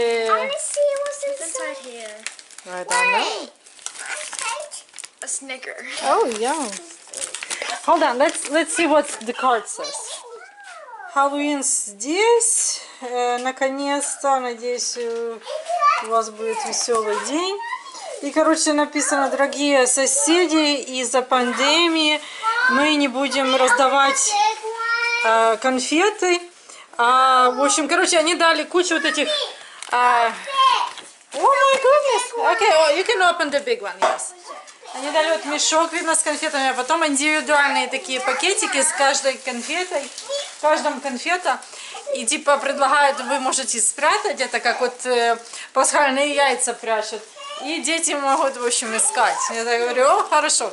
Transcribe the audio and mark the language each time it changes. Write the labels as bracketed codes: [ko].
[en] I want to see what's inside here. I don't know. A Snicker. Oh, yeah. Hold on, let's see what the card says. [ru] Хэллоуин здесь. Наконец-то, надеюсь, у вас будет веселый день. И, короче, написано: дорогие соседи, из-за пандемии мы не будем раздавать конфеты. В общем, короче, они дали кучу вот этих... [en] Oh my goodness! Okay, oh, you can open the big one, yes. [ru] Они дали вот мешок, видно, с конфетами, а потом индивидуальные такие пакетики с каждой конфетой, в каждом конфета. И типа предлагают, вы можете спрятать это, как вот пасхальные яйца прячут. И дети могут, в общем, искать. Я так говорю: о, хорошо.